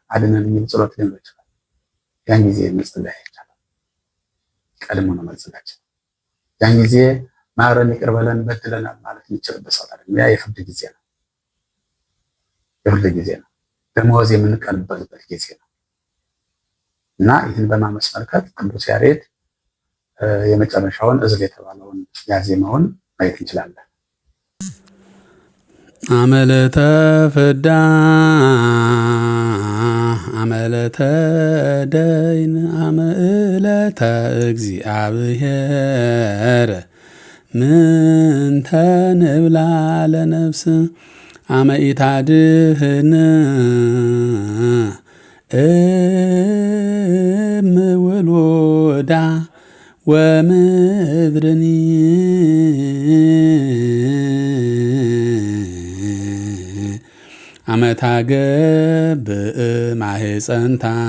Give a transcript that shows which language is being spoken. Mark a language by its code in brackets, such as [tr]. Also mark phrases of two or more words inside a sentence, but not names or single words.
[am] አድነን የሚል ጸሎት ሊኖር ይችላል። ያን ጊዜ መጸለይ አይቻልም፣ ቀድሞ ነው መዘጋጀት። ያን ጊዜ ማረን ይቅር በለን በድለናል ማለት የሚችልበት ሰዓት አይደለም። ያ የፍርድ ጊዜ ነው፣ የፍርድ ጊዜ ነው፣ ደመወዝ የምንቀበልበት ጊዜ ነው። እና ይህን በማመስመልከት ቅዱስ ያሬድ የመጨረሻውን እዝል የተባለውን ያዜማውን ማየት እንችላለን። [gez] አመለተ ፍዳ አመለተ ደይን አመለተ እግዚአብሔር ምንተ ንብላ ለነፍስ አመ ኢታድህን እምውሉዳ ወምድርኒ አመ ታገብእ ማህፀንታ